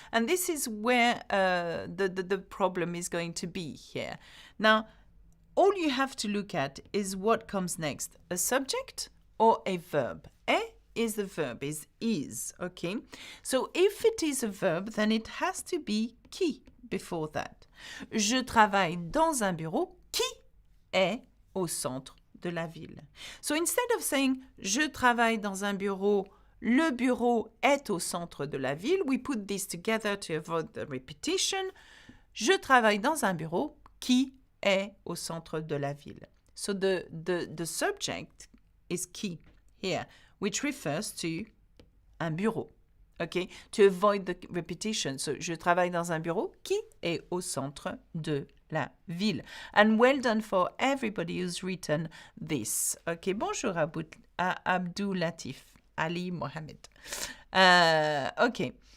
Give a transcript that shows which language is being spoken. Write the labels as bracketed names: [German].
[English] And this is where the problem is going to be here. Now, all you have to look at is what comes next, a subject or a verb. Is the verb, is, okay? So, if it is a verb, then it has to be qui before that. [French] Je travaille dans un bureau qui est au centre de la ville. [English] So instead of saying [French] je travaille dans un bureau, le bureau est au centre de la ville, [English] we put this together to avoid the repetition. [French] Je travaille dans un bureau qui est au centre de la ville. [English] So the subject is qui here, which refers to un bureau. okay, to avoid the repetition. [French] So, je travaille dans un bureau qui est au centre de la ville. [English] And well done for everybody who's written this. Okay, bonjour Abdou Latif, Ali Mohamed. Okay.